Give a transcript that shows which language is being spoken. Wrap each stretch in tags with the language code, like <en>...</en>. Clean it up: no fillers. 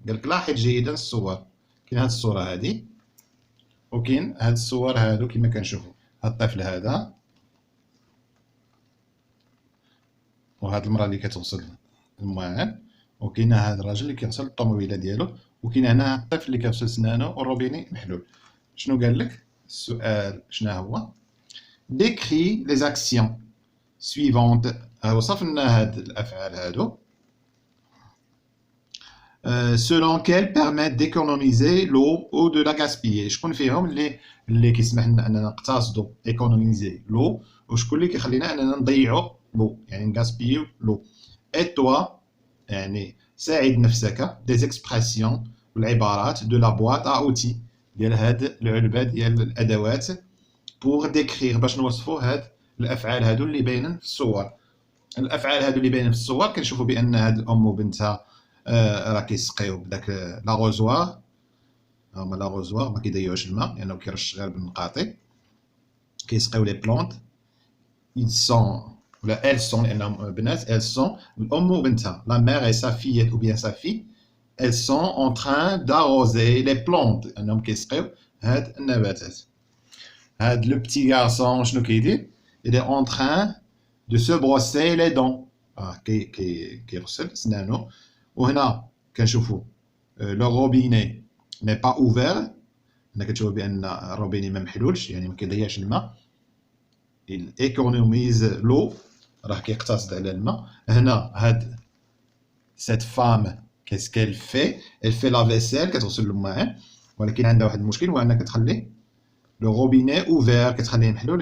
<ar>قالك لاحظ جيدا الصور. كاين هاد الصوره هادي وكاين هاد الصور هادو كما كنشوفوا، هاد الطفل هذا وهاد المراه اللي كتغسل الماعن، وكاين هاد الراجل اللي كيغسل الطوموبيله ديالو، وكاين هنا هاد الطفل اللي كيغسل سنانو والروبيني محلول. شنو قال لك السؤال؟ شنو هو؟</ar> <fr>décrit les actions suivantes.</fr> <ar>وصف لنا هاد الافعال هادو</ar> <fr>selon qu'elles permettent d'économiser l'eau ou de la gaspiller.</fr> <ar>شكون فيهم اللي كيسمح لنا اننا نقتصدوا ايكونوميزي لو، وشكون اللي كيخلينا اننا نضيعوا لو يعني نغاسبيو لو؟ اي توا يعني ساعد نفسك دي زيكسبرسيون والعبارات دو لا بواط ا اوتي، ديال هاد العلبه ديال الادوات بوغ ديكريغ، باش نوصفوا هاد الافعال هادو اللي باينين في الصور. الافعال هادو اللي باينين في الصور كنشوفوا بان هاد الام وبنتها راه كيسقيو بداك لاغوزوار. هما لاغوزوار ما كيضيعوش الماء لانه كيرش غير بالنقاطي. كيسقيو لي بلونط،</ar> <fr>ils sont</fr> <ar>ولا</ar> <fr>elles sont</fr> <ar>لانهم بنات،</ar> <fr>elles sont</fr> <ar>الام وبنتها،</ar> <fr>la mère et sa fille ou bien sa fille، elles sont en train d'arroser les plantes،</fr> <ar>انهم كيسقيو هاد النباتات. هاد لو بتي غارسون شنو كيدير؟</ar> <fr>il est en train de se brosser les dents،</fr> <ar>كيغسل سنانو. وهنا كنشوفوا لو روبيني ني با اوفير، هنا كتشوفوا بان الروبيني ما محلولش يعني ما كيضيعش الماء.</ar> <fr>il économise l'eau،</fr> <ar>راه كيقتصد على الماء. هنا هاد</ar> <fr>cette femme qu'est-ce qu'elle fait؟ elle fait la vaisselle،</fr> <ar>كتغسل الماعن، ولكن عندها واحد المشكل، هو انها كتخلي لو روبيني اوفير، كتخليه محلول.</ar>